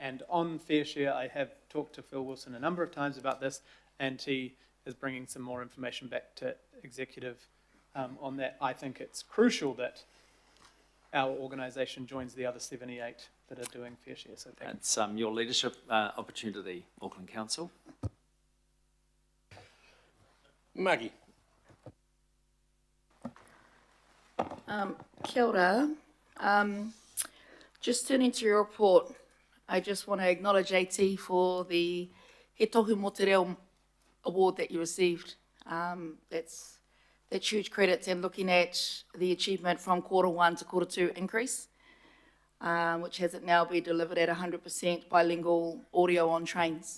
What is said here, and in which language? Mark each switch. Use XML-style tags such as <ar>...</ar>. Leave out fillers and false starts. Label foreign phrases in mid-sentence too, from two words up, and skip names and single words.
<en>And on fair share, I have talked to Phil Wilson a number of times about this, and he is bringing some more information back to executive on that. I think it's crucial that our organisation joins the other 78 that are doing fair share. So thank you. It's your leadership opportunity, Auckland Council. Maggie.</en> <mi>Kia ora.</mi> <en>Just turning to your report, I just want to acknowledge AT for the He Tohu Mō Te Reo award that you received. That's huge credit, and looking at the achievement from Q1 to Q2 increase, which has it now be delivered at 100% bilingual audio on trains.</en>